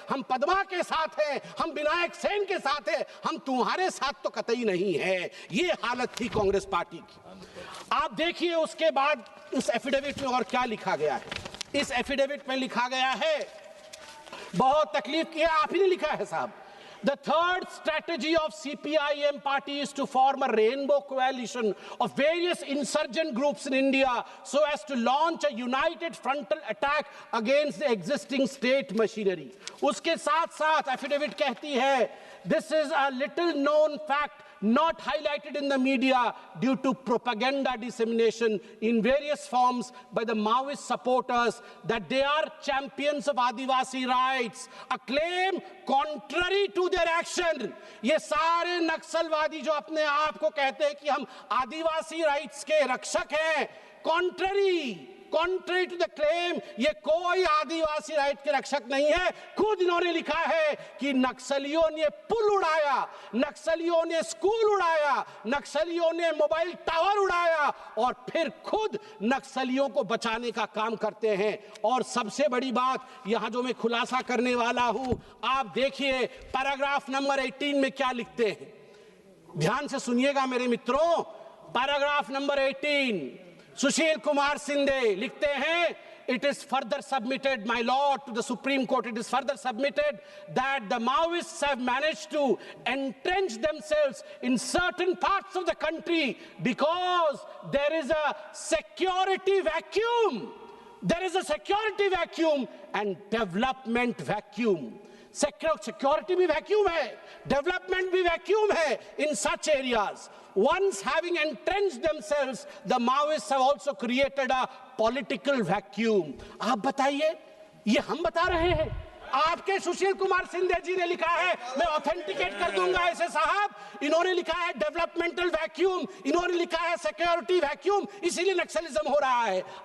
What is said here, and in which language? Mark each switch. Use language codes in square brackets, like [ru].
[hi] हम पद्मा के साथ हैं, हम विनायक सेन के साथ हैं, हम तुम्हारे साथ तो कतई नहीं है। ये हालत थी कांग्रेस पार्टी की। आप देखिए उसके बाद इस एफिडेविट में और क्या लिखा गया है। इस एफिडेविट में लिखा गया है, बहुत तकलीफ किया, आप ही ने लिखा है साहब। [en] The third strategy of CPIM party is to form a rainbow coalition of various insurgent groups in India so as to launch a united frontal attack against the existing state machinery. [hi] उसके साथ-साथ affidavit कहती है, [en] this is a little known fact not highlighted in the media due to propaganda dissemination in various forms by the Maoist supporters that they are champions of Adivasi rights, a claim contrary to their action. [hi] ये सारे नक्सलवादी जो अपने आप को कहते हैं कि हम आदिवासी राइट्स के रक्षक हैं, contrary [en] contrary to the claim, [hi] ये कोई आदिवासी राइट के रक्षक नहीं है। खुद इन्होंने लिखा है कि नक्सलियों ने पुल उड़ाया, नक्सलियों ने स्कूल उड़ाया, नक्सलियों ने मोबाइल टावर उड़ाया और फिर खुद नक्सलियों को बचाने का काम करते हैं। और सबसे बड़ी बात यहां जो मैं खुलासा करने वाला हूं, आप देखिए पैराग्राफ नंबर 18 में क्या लिखते हैं, ध्यान से सुनिएगा मेरे मित्रों। पैराग्राफ नंबर 18 सुशील कुमार शिंदे लिखते हैं, [en] it is further submitted, my lord, to the Supreme Court, it is further submitted that the Maoists have managed to entrench themselves in certain parts of the country because there is a security vacuum. There is a security vacuum and development vacuum. [hi] Security भी vacuum है, development भी vacuum है [en] in such areas. Once having entrenched themselves, the Maoists have also created a political vacuum. [hi] आप बताइए, ये हम बता रहे हैं? आपके सुशील कुमार शिंदे जी ने लिखा है, मैं ऑथेंटिकेट कर दूंगा ऐसे साहब। इन्होंने लिखा है डेवलपमेंटल वैक्यूम, इन्होंने लिखा है सिक्योरिटी वैक्यूम, इसीलिए नक्सलिज्म हो रहा है।